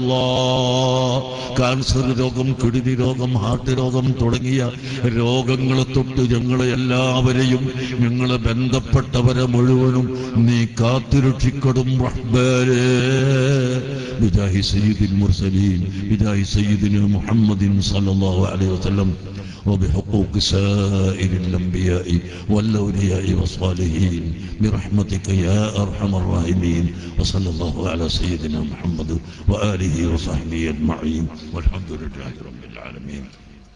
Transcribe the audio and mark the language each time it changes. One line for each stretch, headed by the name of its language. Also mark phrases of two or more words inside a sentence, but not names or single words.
Malayalam: ക്യാൻസർ രോഗം, കിഡ്നി രോഗം, ഹാർട്ട് രോഗം തുടങ്ങിയ രോഗങ്ങളെ തൊട്ട് ഞങ്ങളെ എല്ലാവരെയും ഞങ്ങളെ ബന്ധപ്പെട്ടവരെ മുഴുവനും നീ കാത്തുരക്ഷിക്കണം റഹ്മാനേ.
Arabic: بجاه سيد المرسلين بجاه سيدنا محمد صلى الله عليه وسلم وبحقوق سائر الأنبياء والأولياء والصالحين برحمتك يا أرحم الراحمين. وصلى الله على سيدنا محمد وآله وصحبه أجمعين والحمد لله رب العالمين.